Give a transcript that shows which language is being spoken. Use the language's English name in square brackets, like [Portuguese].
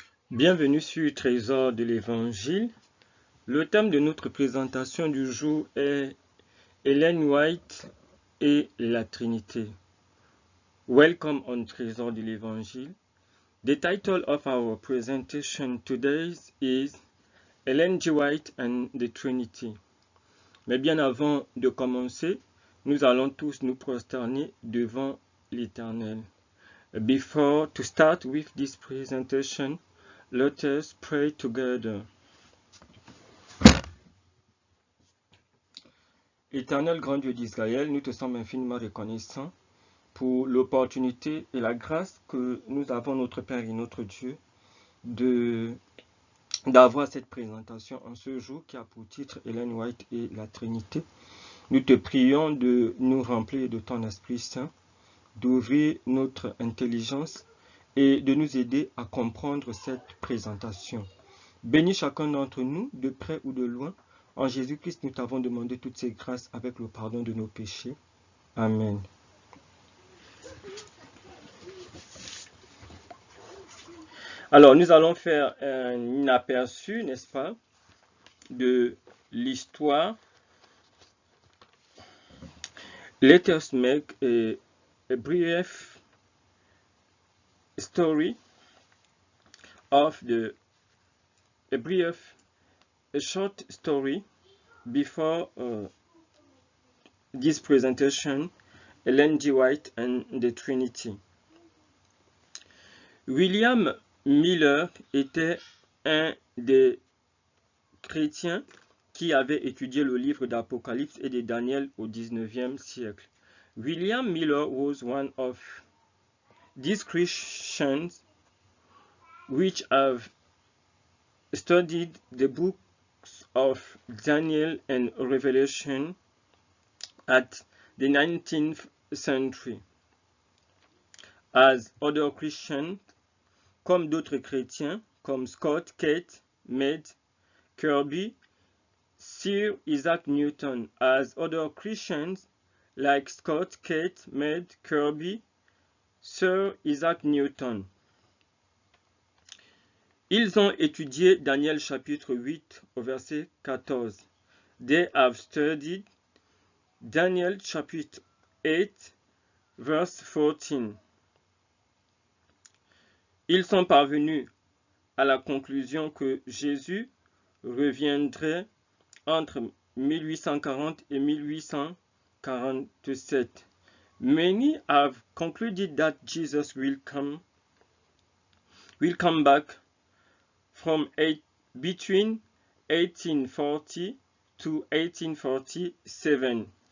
[French] Bienvenue sur Trésor de l'Évangile. Le thème de notre présentation du jour est Ellen White et la Trinité. [English] Welcome on Trésor de l'Évangile. The title of our presentation today is Ellen G. White and the Trinity. [French] Mais bien avant de commencer, nous allons tous nous prosterner devant l'Éternel. [English] Before to start with this presentation, let us pray together. [French] Éternel grand Dieu d'Israël, nous te sommes infiniment reconnaissants pour l'opportunité et la grâce que nous avons, notre Père et notre Dieu, d'avoir cette présentation en ce jour qui a pour titre Ellen White et la Trinité. Nous te prions de nous remplir de ton Esprit Saint, d'ouvrir notre intelligence et de nous aider à comprendre cette présentation. Bénis chacun d'entre nous, de près ou de loin. En Jésus-Christ, nous t'avons demandé toutes ces grâces avec le pardon de nos péchés. Amen. Alors, nous allons faire un aperçu, n'est-ce pas, de l'histoire. [English] Let us make a brief story of a short story before this presentation, Ellen G. White and the Trinity. [French] William Miller était un des chrétiens qui avait étudié le livre d'Apocalypse et de Daniel au XIXe siècle. [English] William Miller was one of these Christians which have studied the books of Daniel and Revelation at the 19th century. As other Christians, [French] comme d'autres chrétiens, comme Scott, Kate, Med, Kirby, Sir Isaac Newton. [English] As other Christians, like Scott, Kate, Med, Kirby, Sir Isaac Newton. [French] Ils ont étudié Daniel chapitre 8 au verset 14. [English] They have studied Daniel chapitre 8 verse 14. [French] Ils sont parvenus à la conclusion que Jésus reviendrait entre 1840 et 1847. [English] Many have concluded that Jesus will come back from between 1840 to 1847.